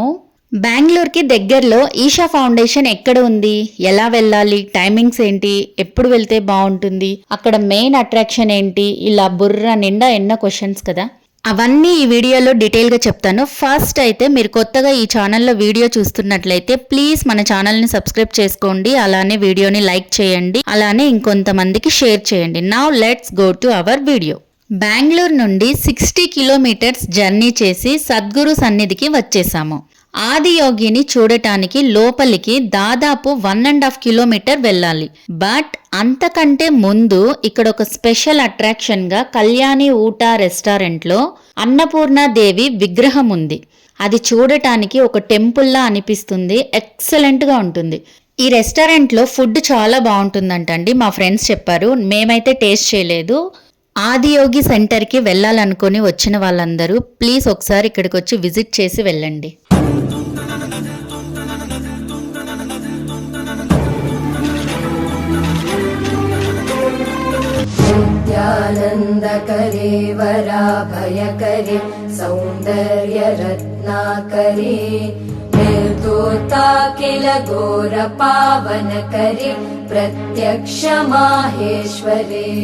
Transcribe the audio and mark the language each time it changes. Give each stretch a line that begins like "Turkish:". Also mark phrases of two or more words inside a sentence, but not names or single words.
Telugu: బెంగళూరుకి దగ్గరలో ఈషా ఫౌండేషన్ ఎక్కడ ఉంది, ఎలా వెళ్ళాలి, టైమింగ్స్ ఏంటి, ఎప్పుడు వెళ్తే బాగుంటుంది, అక్కడ
English: main attraction
Telugu: ఏంటి, ఇలా బుర్ర నిండా ఎన్నో క్వశ్చన్స్ కదా. అవన్నీ ఈ వీడియోలో డీటెయిల్గా చెప్తాను. ఫస్ట్ అయితే మీరు కొత్తగా ఈ ఛానల్లో వీడియో చూస్తున్నట్లయితే ప్లీజ్ మన ఛానల్ని సబ్స్క్రైబ్ చేసుకోండి, అలానే వీడియోని లైక్ చేయండి, అలానే ఇంకొంతమందికి షేర్ చేయండి.
English: now let's go to our video.
Telugu: బెంగళూరు నుండి 60
English: kilometers journey
Telugu: చేసి సద్గురు సన్నిధికి వచ్చేసాము. ఆదియోగిని చూడటానికి లోపలికి దాదాపు 1.5 కిలోమీటర్ వెళ్ళాలి. బట్ అంతకంటే ముందు ఇక్కడ ఒక
English: special attraction
Telugu: గా కళ్యాణి ఊట రెస్టారెంట్లో అన్నపూర్ణాదేవి విగ్రహం ఉంది. అది చూడటానికి ఒక టెంపుల్లా అనిపిస్తుంది, ఎక్సలెంట్ గా ఉంటుంది. ఈ రెస్టారెంట్లో ఫుడ్ చాలా బాగుంటుందంటండి, మా ఫ్రెండ్స్ చెప్పారు. మేమైతే టేస్ట్ చేయలేదు. ఆదియోగి సెంటర్కి వెళ్ళాలనుకొని వచ్చిన వాళ్ళందరూ ప్లీజ్ ఒకసారి ఇక్కడికి వచ్చి విజిట్ చేసి వెళ్ళండి.
Sanskrit: नित्यानन्दकरे वराभयकरे सौन्दर्यरत्नाकरे निर्दोता किल घोरपावनकरे प्रत्यक्षमाहेश्वरे